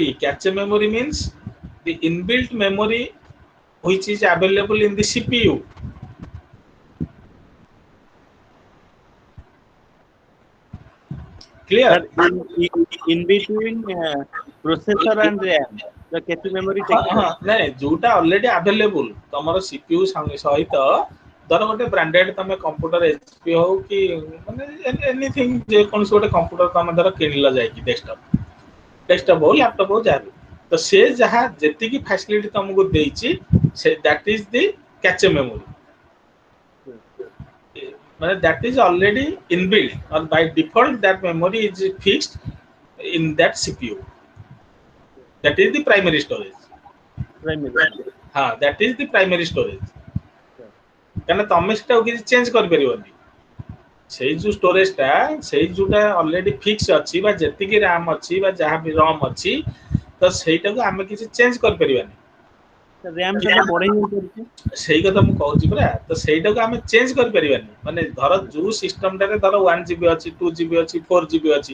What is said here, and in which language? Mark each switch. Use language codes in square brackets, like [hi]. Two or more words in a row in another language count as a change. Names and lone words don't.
[en] Cache memory means the inbuilt memory which is available in the CPU. Clear? Sir, in between processor and RAM, the cache memory takes place. [or] ନାଇଁ ଯୋଉଟା [en] already available [or] ତମର CPU ସହିତ ଧର ଗୋଟେ ବ୍ରାଣ୍ଡେଡ ତମେ କମ୍ପ୍ୟୁଟର HP ହଉ କି ମାନେ ଏନିଥିଙ୍ଗ ଯେ କୌଣସି ଗୋଟେ କମ୍ପ୍ୟୁଟର ତମେ ଧର କିଣିଲ ଯାଇକି ଡେସ୍କଟପ୍ ହଉ ଲ୍ୟାପଟପ୍ ହଉ ଯାହା ବି ତ ସେ ଯାହା ଯେତିକି ଫ୍ୟାସିଲିଟି ତମକୁ ଦେଇଛି ସେ [en] that is the cache memory [or] ମାନେ [en] that is already inbuilt or by default that memory is fixed in that CPU. That is the primary storage. That is the primary storage. [or] କାରଣ ତମେ ସେଟାକୁ କିଛି ଚେଞ୍ଜ କରିପାରିବନି ସେଇ ଯୋଉ ଷ୍ଟୋରେଜଟା ସେଇ ଯୋଉଟା ଅଲରେଡି ଫିକ୍ସ ଅଛି ବା ଯେତିକି RAM ଅଛି ବା ଯାହା ବି ROM ଅଛି ତ ସେଇଟାକୁ ଆମେ କିଛି ଚେଞ୍ଜ କରିପାରିବାନି ସେଇ କଥା ମୁଁ କହୁଛି ପରା ତ ସେଇଟାକୁ ଆମେ ଚେଞ୍ଜ କରିପାରିବାନି ମାନେ ଧର ଯୋଉ ସିଷ୍ଟମଟାରେ ଧର 1GB ଅଛି 2GB ଅଛି 4GB ଅଛି